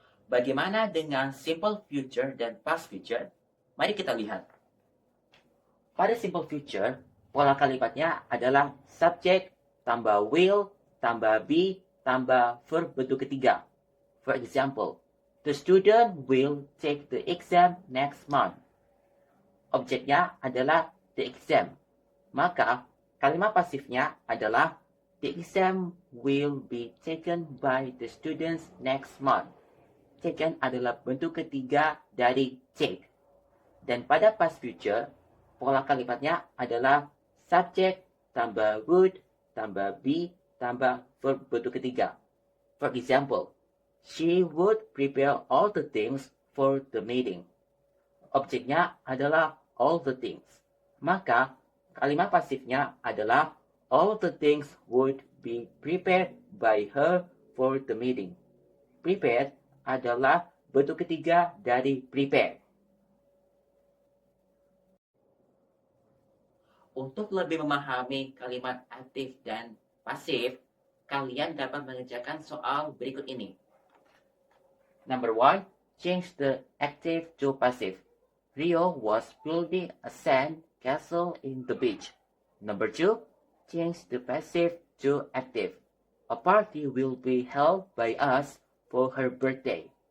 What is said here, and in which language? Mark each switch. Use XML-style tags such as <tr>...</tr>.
<id>Bagaimana dengan simple future dan past future? Mari kita lihat. Pada simple future, pola kalimatnya adalah subject tambah will tambah be tambah verb bentuk ketiga.</id> <en>For example, the student will take the exam next month.</en> <id>Objeknya adalah</id> <en>the exam.</en> <id>Maka, kalimat pasifnya adalah</id> <en>the exam will be taken by the students next month.</en> <id>Taken adalah bentuk ketiga dari take. Dan pada past future, pola kalimatnya adalah subject tambah would tambah be tambah verb bentuk ketiga.</id> <en>For example, she would prepare all the things for the meeting.</en> <id>Objeknya adalah</id> <en>all the things.</en> <id>Maka, kalimat pasifnya adalah</id> <en>all the things would be prepared by her for the meeting.</en> <id>Prepared adalah bentuk ketiga dari prepare. Untuk lebih memahami kalimat aktif dan pasif, kalian dapat mengerjakan soal berikut ini.</id> <en>Number 1, change the active to passive. Rio was building a sand castle in the beach. Number 2, change the passive to active. A party will be held by us for her birthday.</en>